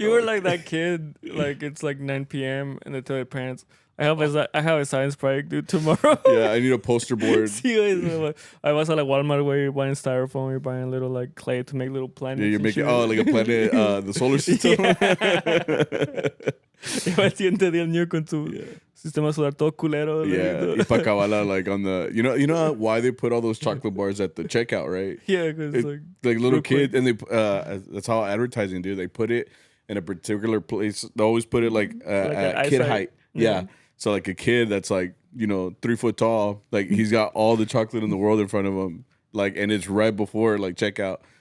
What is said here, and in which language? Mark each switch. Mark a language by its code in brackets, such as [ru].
[en] you were like that kid, like it's like 9 p.m. and they tell your parents, I have a science project due tomorrow. Yeah, I need a poster board. [es] Sí, güey. [en] I was at like Walmart where you're buying styrofoam, you're buying little like clay to make little planets. Yeah, you're making like a planet, the solar system. [es] Lleva 110 años con tu sistema solar todo culero. [en] Yeah, [es] y pa' acabarla, [en] like on the, you know why they put all those chocolate bars at the checkout, right? Yeah, because like little kids, and they that's how advertising do. They put it in a particular place. They always put it like at kid height. Yeah. So like a kid that's like, 3 foot tall, like he's got all the chocolate in the world in front of him, like, and it's right before like checkout.